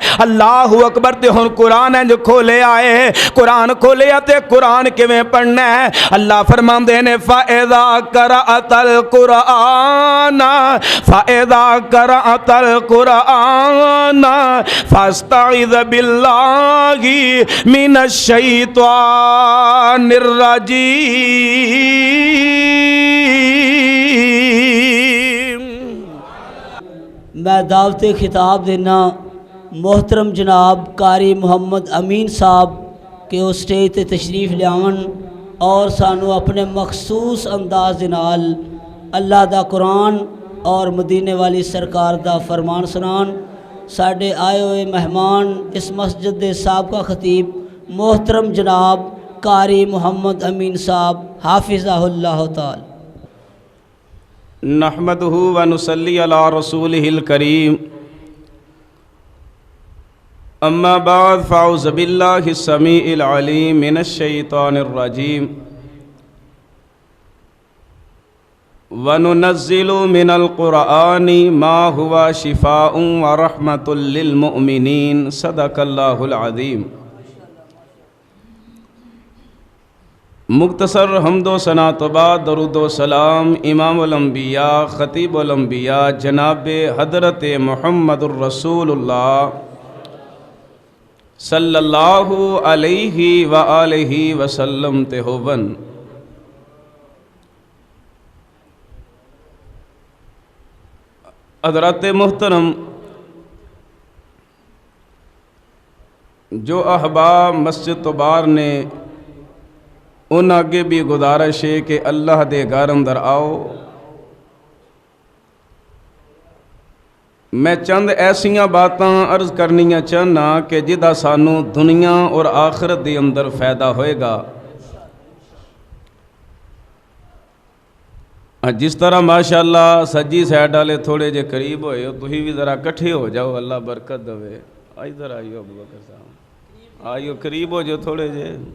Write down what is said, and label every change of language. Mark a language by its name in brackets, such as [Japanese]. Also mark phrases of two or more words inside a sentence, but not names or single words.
[Arabic] الله أكبر. [Punjabi] تے ہن قرآن انج کھولے آئے، قرآن کھولیا تے قرآن کویں پڑھنا ہے. اللہ فرماندے نے [Arabic] فإذا قرأت القرآن فإذا قرأت القرآن فاستعذ بالله من الشيطان الرجيم. [Punjabi] میں دعوتِ خطاب دینا محترم جناب قاری محمد امین صاحب کہ وہ سٹیج تے تشریف لیاون اور سانوں اپنے مخصوص انداز دے نال اللہ دا قرآن اور مدینے والی سرکار دا فرمان سنان. ساڈے آئے ہوئے مہمان اس مسجد کے سابقہ خطیب محترم جناب قاری محمد امین صاحب [Arabic] حفظه الله تعالى. نحمده ونصلي على رسوله الكريم. أما بعد فأعوذ بالله السميع العليم من الشيطان الرجيم. وننزل من القرآن ما هو شفاء ورحمة للمؤمنين. صدق الله العظيم. [Punjabi] مختصر حمد و ثنا تو بعد درود و سلام [Arabic] إمام الأنبياء خطيب الأنبياء [Punjabi] جناب حضرت محمد رسول اللہ [Arabic] صلى الله عليه وآله وسلم [Punjabi] تے ہوون. حضرت محترم، جو احباب مسجد تو باہر نے، ان اگے بھی گزارش ہے کہ اللہ دے گھر اندر آؤ. میں چند ایسیاں باتاں عرض کرنیاں چاہنا کہ جدا سانوں دنیا اور آخرت کے اندر فائدہ ہوئے گا. جس طرح ماشاءاللہ سجی سائیڈ والے تھوڑے جے قریب ہوئے ہو، تسیں بھی ذرا اکٹھے ہو جاؤ، اللہ برکت دیوے. ادھر آئیو ابو بکر صاحب، آئیو قریب ہو جاؤ تھوڑے جے.